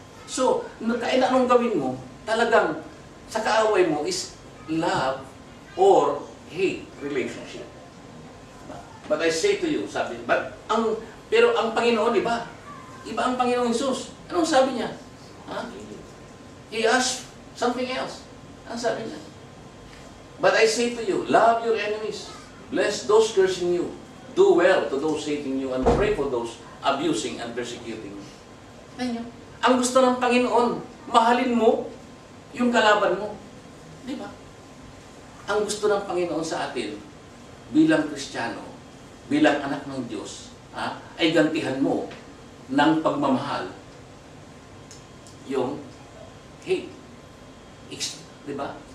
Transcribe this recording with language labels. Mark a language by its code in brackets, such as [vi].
[tl] So, kahit anong gawin mo, talagang sa kaaway mo is [en] love or hate relationship. But I say to you, [tl] sabi, pero ang Panginoon, iba. Iba ang Panginoon Jesus. Anong sabi niya? [en] He asked something else. [tl] Ano sabi niya? [en] But I say to you, love your enemies. Bless those cursing you. Do well to those hating you, and pray for those abusing and persecuting you. [tl] Ganyan. Ang gusto ng Panginoon, mahalin mo yung kalaban mo. Di ba? Ang gusto ng Panginoon sa atin, bilang Kristiyano, bilang anak ng Diyos, ay gantihan mo ng pagmamahal yung hate. Di ba?